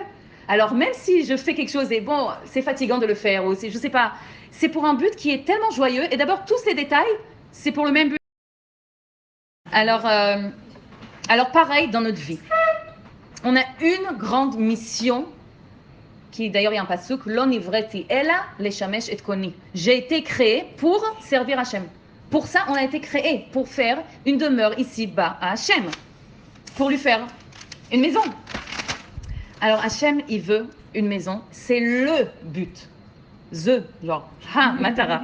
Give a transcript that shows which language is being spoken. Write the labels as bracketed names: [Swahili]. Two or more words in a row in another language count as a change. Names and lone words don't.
[French] Alors, même si je fais quelque chose et bon, c'est fatigant de le faire, ou je sais pas, c'est pour un but qui est tellement joyeux. Et d'abord, tous ces détails, c'est pour le même but. Alors pareil dans notre vie. On a une grande mission, qui d'ailleurs il y a un pasuk, [Hebrew] לא נבראתי אלא לשמש את קוני. [French] J'ai été créé pour servir Hachem. Pour ça, on a été créé, pour faire une demeure ici-bas à Hachem, pour lui faire une maison. Alors Hachem, il veut une maison, c'est le but. Genre, matara.